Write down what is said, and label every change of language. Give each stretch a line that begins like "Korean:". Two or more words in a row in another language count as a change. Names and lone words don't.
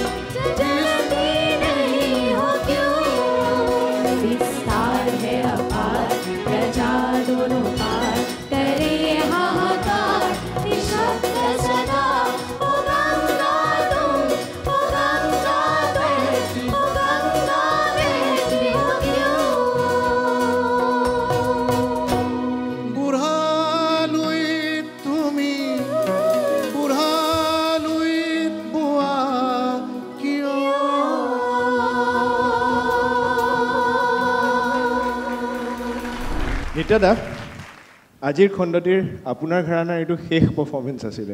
Hindi: विस्तार है अपार प्रजा दोनों पार करे हाहाकार निशब्द सदा ओ गंगा तुम ओ गंगा बहती हो क्यों
Assamese: बुढ़ालुई তুমি বুঢ়ালুই বোৱা কিয় নিত্যদা আজিৰ খণ্ডটিৰ আপোনাৰ ঘৰানাৰ এইটো শেষ পাৰফৰ্মেন্স আছিলে